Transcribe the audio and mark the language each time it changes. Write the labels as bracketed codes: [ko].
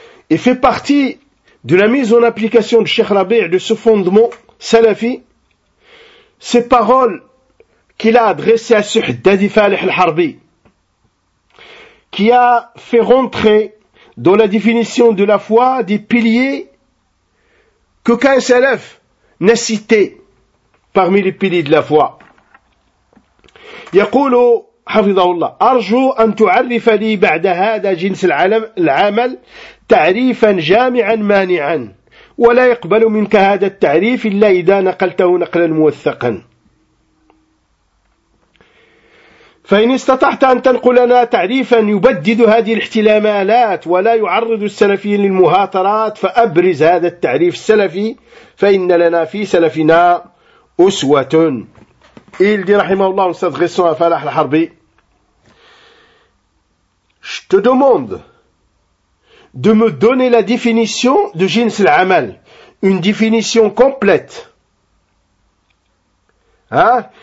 [fr] Et fait partie de la mise en application de Cheikh Rabi' de ce fondement salafi, ces paroles qu'il a adressées à Suhdadi Falih al-Harbi, qui a fait rentrer dans la définition de la foi des piliers qu'aucun salaf n'a cité parmi les piliers de la foi. [ar] يقول حفظه الله أرجو أن تعرف لي بعد هذا جنس العمل تعريفا جامعا مانعا ولا يقبل منك هذا التعريف إلا إذا نقلته نقلا موثقا فإن استطعت أن تنقل لنا تعريفا يبدد هذه الاحتمالات ولا يعرض السلفيين للمهاترات فأبرز هذا التعريف السلفي فإن لنا في سلفنا أسوة. [fr] Il dit, rahimahullah, en s'adressant à Falah al-Harbi, je te demande de me donner la définition de jins l'amal, une définition complète, hein,